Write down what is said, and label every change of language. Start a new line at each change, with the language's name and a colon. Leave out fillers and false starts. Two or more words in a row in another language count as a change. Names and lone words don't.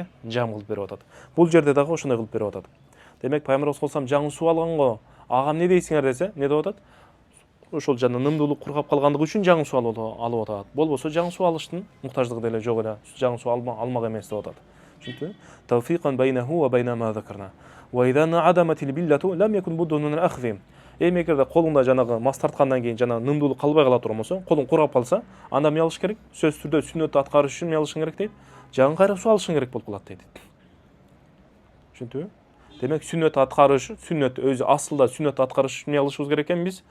Kyrgyz: Жам кылып берип атат. Бул жерде дагы ошондой кылып берип атат. Демек Пайгамбарыбыз
Arabic: صلى الله عليه
Kyrgyz: жаңы суу алган го, ага эмне дейсиңер десе, эмне деп атат? Ошол жана нымдуулук кургап калгандыгы үчүн жаңы суу алып атат. Болбосо жаңы суу алыштын муктаждыгы деле жок эле. Жаңы суу алмак эмес деп атат. Түшүндүңбү?
Arabic: توفيقًا بينه وبين ما ذكرنا. وإذا انعدمت البلة لم يكن بد من الأخذ.
Kyrgyz: Эми эгерде колуңда жанагы мас тарткандан кийин жана нымдуулук калбай кала турган болсо, колуң курап калса, анда эмне алыш керек? Сөзсүз түрдө сүннөттү аткарыш үчүн эмне алышың керек дейт? Жаңы кайра суу алышың керек болуп калат дейт. Түшүндүңбү? Демек сүннөттү аткарыш, сүннөт өзү асылда сүннөттү аткарыш үчүн эмне алышыбыз керек экен биз?